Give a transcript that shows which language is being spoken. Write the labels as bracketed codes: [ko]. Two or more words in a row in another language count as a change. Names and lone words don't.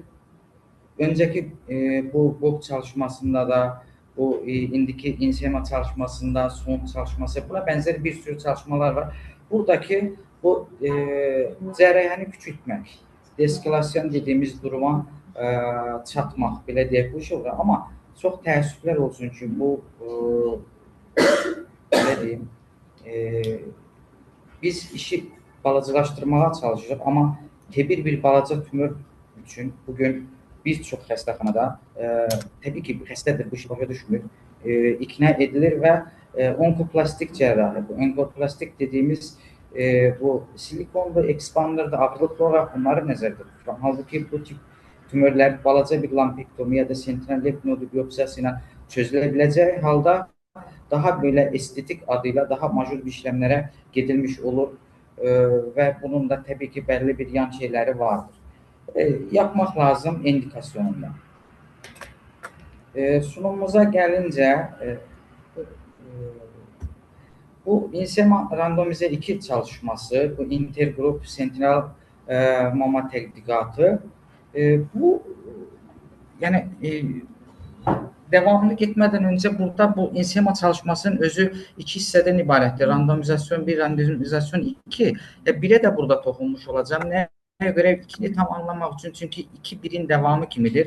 [tr] Önceki bu çalışmasında da, bu indiki insema çalışmasında, son çalışması, buna benzer bir sürü çalışmalar var. [az] Buradaki bu cərrahiyyəni küçültmək, deeskalasyon [tr] dediğimiz duruma [az] çatmaq, belə deyək, bu iş olur. Ama çox təəssüflər olsun ki, bu belə deyim, biz işi balacılaşdırmağa çalışırıq, ama tebir bir balaca tümör üçün bugün bir çox xəstəxanada, təbii ki, xəstədir, bu işi başa düşmür, ikna edilir və onkoplastik cərrahi, [tr] bu onkoplastik dediğimiz bu silikon ve expander'da ağırlıklı olarak bunları [az] nəzərdə tuturam. [tr] Halbuki bu tip tümörlər balaca bir lampektomi ya da sentinel lymph nodu biyopsiyası ilə çözülə biləcəyi halda daha böyle estetik adıyla daha majör bir işlemlere gedilmiş olur ve bunun da tabii ki belli bir yan şeyleri vardır. Yapmak lazım indikasyonunda. Sunumumuza gelince [az] Bu insema randomize 2 çalışması, bu intergrup sentinel mama tədqiqatı, bu yəni devamlı getmədən öncə burada bu insema çalışmasının özü 2 hissədən ibarətdir. Randomizasyon 1, randomizasyon 2. Birə də burada toxunmuş olacağam. Nəyə görə 2-ni tam anlamaq üçün, çünki 2 1-in davamı kimidir.